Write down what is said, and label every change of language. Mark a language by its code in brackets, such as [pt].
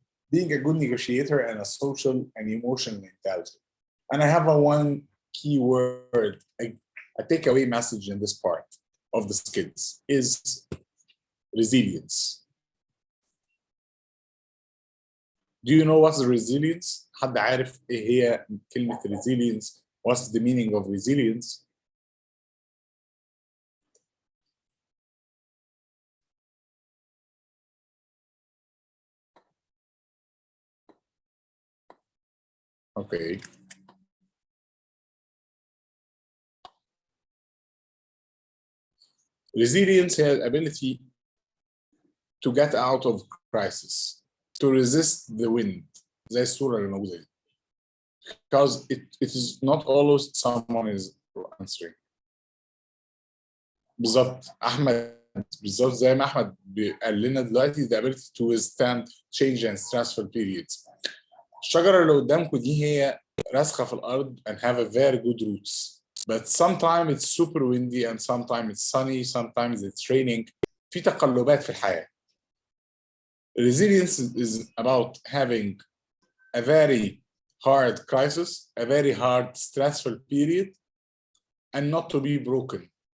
[en] Being a good negotiator and a social and emotional intelligence. And I have one key word, a takeaway message in this part of the skills is resilience. Do you know what's resilience? [ar] حد عارف إيه هي كلمة resilience? [en] What's the meaning of resilience? Okay. Resilience is the ability to get out of crisis, to resist the wind. [ar] زي الصورة اللي موجودة دي. [en] Because it is not always someone is answering. [ar] بالظبط بالظبط زي ما أحمد قال لنا دلوقتي [en] the ability to withstand change and stressful periods. [ar] الشجرة اللي قدامكم دي هي راسخة في الأرض [en] and have a very good roots. But sometimes it's super windy and sometimes it's sunny, sometimes it's raining. [ar] في تقلبات في الحياة. [en] Resilience is about having a very hard crisis, a very hard stressful period, and not to be broken.